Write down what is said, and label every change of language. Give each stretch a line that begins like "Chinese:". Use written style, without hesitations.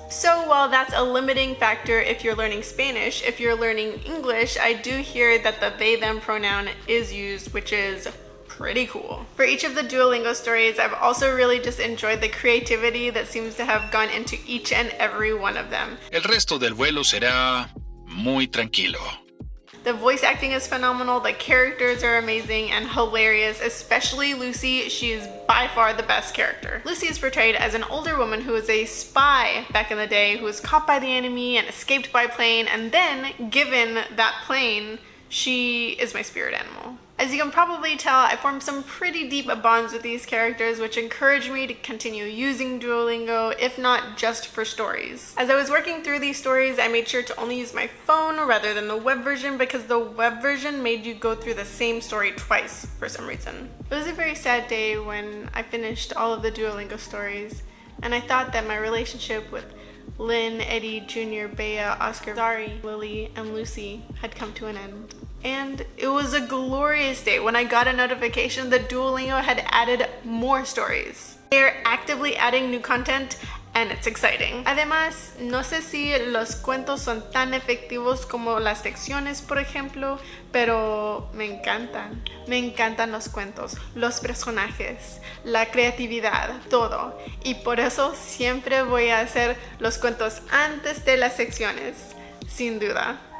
English: So while that's a limiting factor if you're learning Spanish, if you're learning English, I do hear that the they them pronoun is used, which is pretty cool. For each of the Duolingo stories, I've also really just enjoyed the creativity that seems to have gone into each and every one of them.
Spanish: El resto del vuelo será muy tranquilo.
English: The voice acting is phenomenal, the characters are amazing and hilarious, especially Lucy. She is by far the best character. Lucy is portrayed as an older woman who was a spy back in the day, who was caught by the enemy and escaped by plane, and then given that plane, she is my spirit animal. As you can probably tell, I formed some pretty deep bonds with these characters, which encouraged me to continue using Duolingo, if not just for stories. As I was working through these stories, I made sure to only use my phone rather than the web version, because the web version made you go through the same story twice for some reason. It was a very sad day when I finished all of the Duolingo stories, and I thought that my relationship with Lynn, Eddie, Junior, Bea, Oscar, Zari, Lily, and Lucy had come to an end. And it was a glorious day when I got a notification that Duolingo had added more stories. They're actively adding new content, and it's exciting.
Spanish: Además, no sé si los cuentos son tan efectivos como las secciones, por ejemplo, pero me encantan. Me encantan los cuentos, los personajes, la creatividad, todo. Y por eso siempre voy a hacer los cuentos antes de las secciones, sin duda.